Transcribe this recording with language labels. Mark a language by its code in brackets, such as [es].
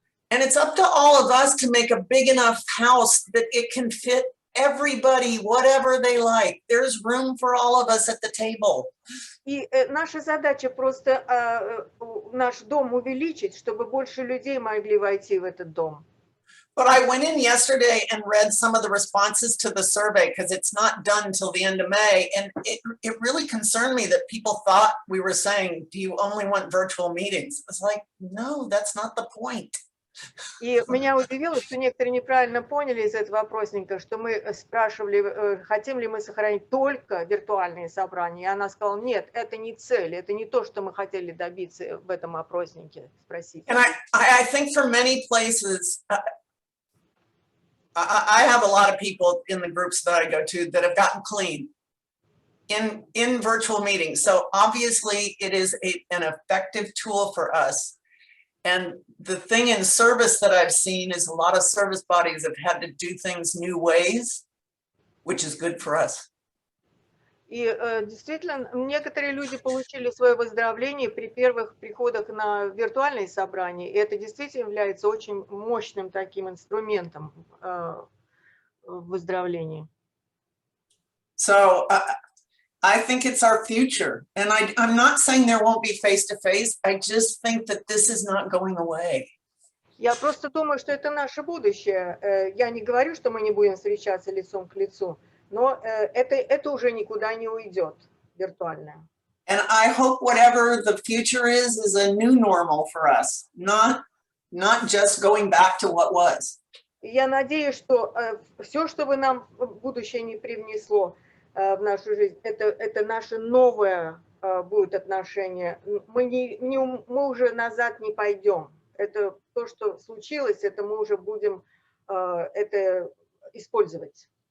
[en] And it's up to all of us to make a big enough house that it can fit everybody, whatever they like. There's room for all of us at the table. [ru] И наша задача просто наш дом увеличить, чтобы больше людей могли войти в этот дом. [en] But I went in yesterday and read some of the responses to the survey because it's not done until the end of May. And it really concerned me that people thought we were saying, do you only want virtual meetings? It's like, no, that's not the point. [ru] И меня удивило, что некоторые неправильно поняли из этого опросника, что мы спрашивали, хотим ли мы сохранить только виртуальные собрания. И она сказала, нет, это не цель, это не то, что мы хотели добиться в этом опроснике. Спросить. [en] And I think for many places, I have a lot of people in the groups that I go to that have gotten clean in virtual meetings. So obviously it is an effective tool for us. And the thing in service that I've seen is a lot of service bodies have had to do things new ways, which is good for us. [ru] И действительно, некоторые люди получили свое выздоровление при первых приходах на виртуальные собрания, и это действительно является очень мощным таким инструментом в выздоровлении. [en] So I think it's our future. And I'm not saying there won't be face-to-face. I just think that this is not going away. [ru] Я просто думаю, что это наше будущее. Я не говорю, что мы не будем встречаться лицом к лицу, но это уже никуда не уйдет, виртуальное. [en] And I hope whatever the future is a new normal for us, not just going back to what was. [ru] Я надеюсь, что все, что бы нам будущее не привнесло в нашу жизнь, это наше новое будет отношение. Мы уже назад не пойдем. Это то, что случилось, это мы уже будем это использовать.